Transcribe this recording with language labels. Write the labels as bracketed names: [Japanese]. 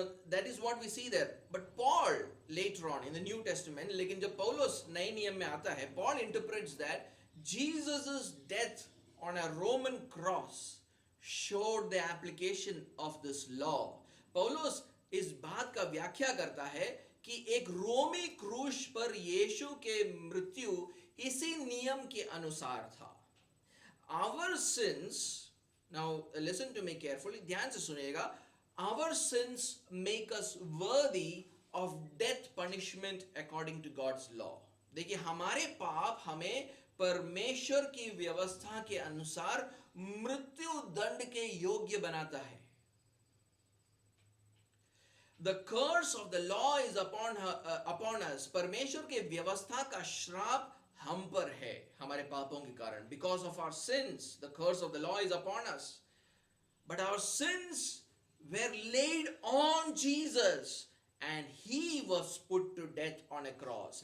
[English] That is what we see there. But Paul later on in the New Testament, [Hindi] लेकिन जब पौलुस नए नियम में आता है, [English] Paul interprets that Jesus' death on a Roman cross showed the application of this law. [Hindi] पौलुस इस बात का व्याख्या करता है कि एक रोमी क्रूस पर यीशु के मृत्यु इसी नियम के अनुसार था। [English] Our sins, now listen to me carefully, [Hindi] ध्यान से सुनिएगा, [English] our sins make us worthy of death punishment according to God's law. [Hindi] देखिए, हमारे पाप हमें परमेश्वर की व्यवस्था के अनुसार मृत्यु दंड के योग्य बनाता है। [English] The curse of the law is upon us. [Hindi] परमेश्वर के व्यवस्था का श्राप हम पर है हमारे पापों के कारण। [English] Because of our sins, the curse of the law is upon us. But our sins were laid on Jesus, and he was put to death on a cross.